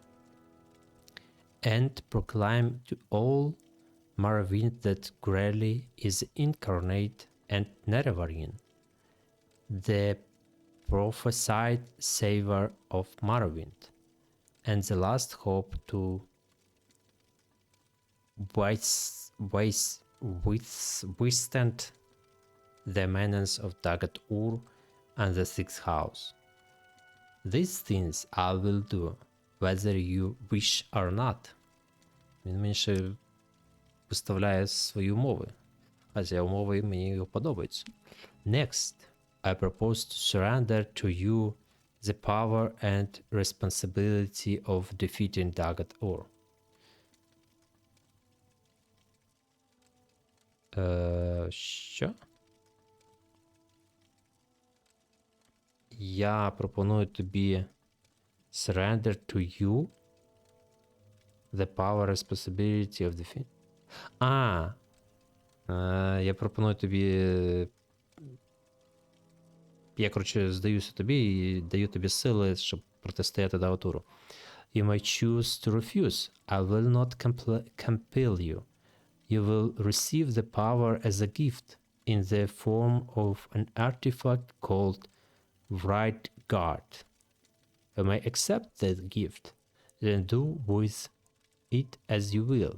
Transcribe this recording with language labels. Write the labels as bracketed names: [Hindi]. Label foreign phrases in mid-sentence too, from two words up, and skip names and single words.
[English] and proclaim to all Morovind that Grelly is incarnate and Nervarin, the prophesied savior of Morovind, and the last hope to withstand the menace of Dagat-Ur and the sixth house. These things I will do, whether you wish or not. [Ukrainian] Він мені ще виставляє свої умови. А ці умови мені подобаються. [English] Next, I propose to surrender to you the power and responsibility of defeating Dagat-Ur. [Ukrainian] Що? Я пропоную тобі [English] surrender to you the power responsibility of the [Ukrainian] я пропоную тобі. Я, коротше, здаюся тобі і даю тобі сили, щоб протистояти Дагатуру. [English] You may choose to refuse. I will not compel you. You will receive the power as a gift in the form of an artifact called Right Guard. You may accept that gift, then do with it as you will.